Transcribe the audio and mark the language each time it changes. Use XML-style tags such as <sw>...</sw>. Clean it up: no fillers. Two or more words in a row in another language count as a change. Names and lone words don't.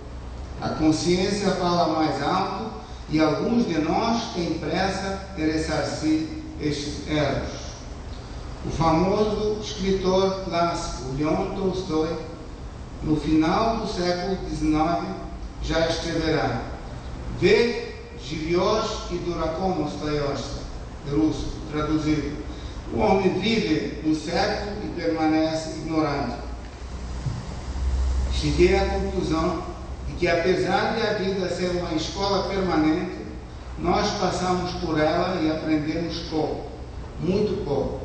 <pt>A consciência fala mais alto e alguns de nós têm pressa de ressarcir estes erros. O famoso escritor clássico Leon Tolstói, no final do século XIX, já escreverá:</pt> <ru>Ve живешь и дураком остаешься,</ru> <pt>russo, traduzido: o homem vive no século e permanece ignorante. Cheguei à conclusão de que, apesar de a vida ser uma escola permanente, nós passamos por ela e aprendemos pouco, muito pouco.</pt>